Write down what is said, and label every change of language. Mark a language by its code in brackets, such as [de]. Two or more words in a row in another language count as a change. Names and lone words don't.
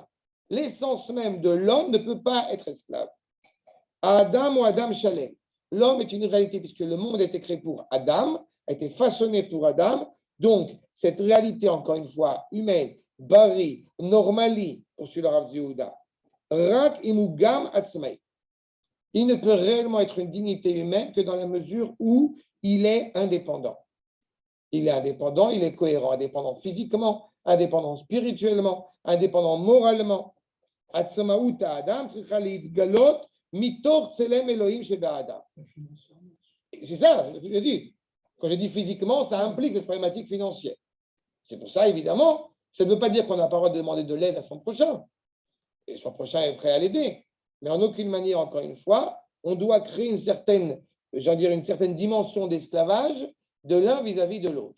[fr] L'essence même de l'homme ne peut pas être esclave. Adam ou [he] אדם שלם. [fr] L'homme est une réalité puisque le monde a été créé pour Adam, a été façonné pour Adam. Donc, cette réalité, encore une fois, humaine, [he] בריא, נורמלי, [fr] poursuit le Rav Yehuda, [he] רק אם גם עצמאי. [fr] Il ne peut réellement être une dignité humaine que dans la mesure où il est indépendant. Il est indépendant, il est cohérent, indépendant physiquement, indépendant spirituellement, indépendant moralement. [he] עצמאות אדם, צריכה להתגלות מתוך צלם אלוהים שבאדם. [fr] C'est ça, ce que je dis. Quand je dis physiquement, ça implique cette problématique financière. C'est pour ça, évidemment, ça ne veut pas dire qu'on n'a pas le droit de demander de l'aide à son prochain. Et son prochain est prêt à l'aider. Mais en aucune manière, encore une fois, on doit créer une certaine dimension d'esclavage de l'un vis-à-vis de l'autre.